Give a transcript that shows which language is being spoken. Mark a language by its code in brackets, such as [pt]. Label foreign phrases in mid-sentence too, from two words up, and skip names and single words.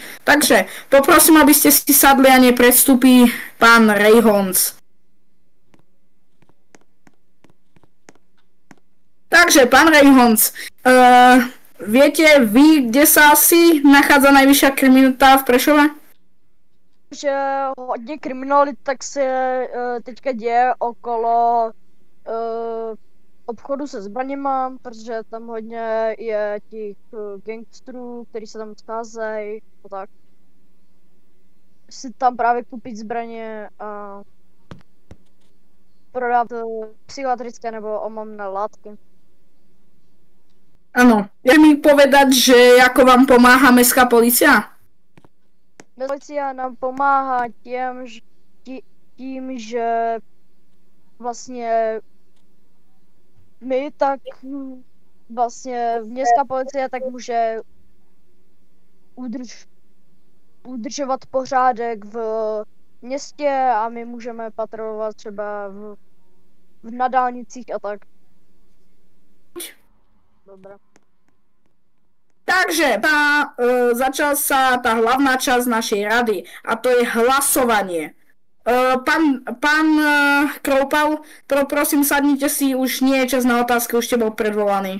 [sk] Takže, poprosím, aby ste si sadli a nepredstúpi pán Rejhons. Takže, pán Rejhons, viete vy, kde sa asi nachádza najvyššia kriminalita v Prešove? [cs] Že hodně kriminalit tak se teďka děje okolo obchodu se zbraněma, protože tam hodně je těch gangsterů, kteří se tam scházejí a tak. Si tam právě koupit zbraně a prodat psychiatrické nebo omamné látky. [sk] Áno, je mi povedať, že ako vám pomáha mestská polícia? [cs] Policia nám pomáhá tím, že vlastně my tak vlastně městská policie tak může udržovat pořádek v městě a my můžeme patrolovat třeba na dálnicích a tak. [sk] Dobre. Takže začala sa tá hlavná časť našej rady a to je hlasovanie. Pán Kroupal, prosím, sadnite si, už nie je čas na otázky, už ste bol predvolaný.